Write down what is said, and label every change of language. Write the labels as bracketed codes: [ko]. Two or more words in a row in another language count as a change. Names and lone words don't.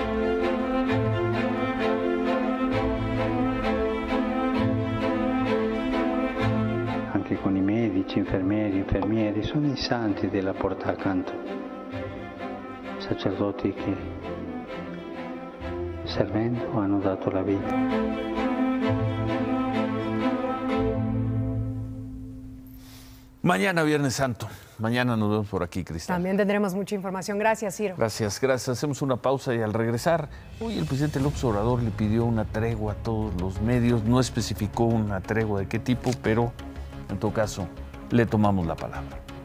[it] Anche con i medici, infermieri, sono i santi della porta accanto, sacerdoti che servendo hanno dato la vita. [es] Mañana Viernes Santo. Mañana nos vemos por aquí, Cristal. También tendremos mucha información. Gracias, Ciro. Gracias. Hacemos una pausa y al regresar, hoy el presidente López Obrador le pidió una tregua a todos los medios. No especificó una tregua de qué tipo, pero en todo caso le tomamos la palabra.